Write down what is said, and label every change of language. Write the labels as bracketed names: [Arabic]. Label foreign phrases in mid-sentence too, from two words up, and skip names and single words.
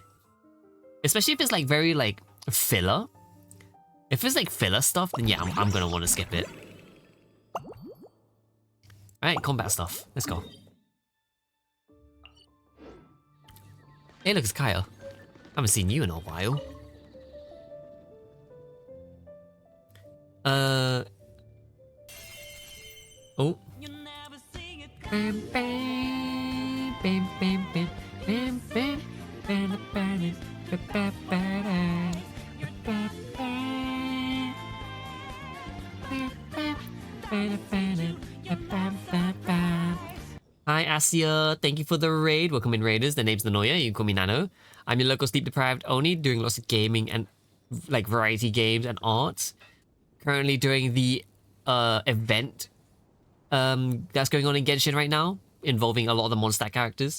[English] Especially if it's like very like filler. If it's like filler stuff, then yeah, I'm gonna want to skip it. Alright, combat stuff. Let's go. Hey, look, it's Kaya. Haven't seen you in a while. Oh. Bam, bam, bam, bam, bam, bam, bam, bam, bam, bam, bam. Hi Asia, thank you for the raid. Welcome in Raiders. The name's Nanoya, you can call me Nano. I'm your local sleep deprived Oni, doing lots of gaming and like variety games and arts. Currently doing the event that's going on in Genshin right now, involving a lot of the Mondstat characters.